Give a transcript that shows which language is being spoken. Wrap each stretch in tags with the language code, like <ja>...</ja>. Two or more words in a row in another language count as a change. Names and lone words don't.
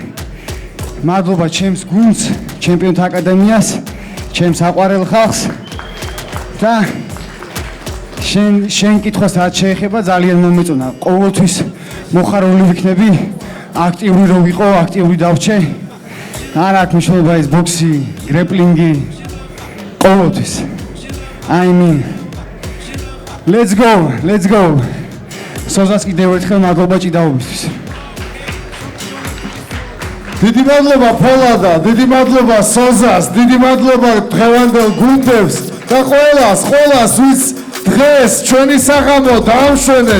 <ka>მადლობა ჩემს გუნდს, ჩემპიონთა აკადემიას, ჩემს აყვარელ ხალხს და შენ კითხვას რაც შეეხება ძალიან მომეწონა. ყოველთვის მოხარული ვიქნები, აქტიური რო ვიყო, აქტიური დავრჩე. არ აქვს მნიშვნელობა ეს ბოქსი, გრეპლინგი, ყოველთვის.</ka> <en>I mean, let's go.</en> <ka>სოზას კიდევ ერთხელ მადლობა ჭიდაობისთვის. დიდი მადლობა ფოლადა, დიდი მადლობა სოზას, დიდი მადლობა დღევანდელ გუნდებს და ყველას, ვის დღეს ჩვენი საღამო დაამშვენეთ.</ka>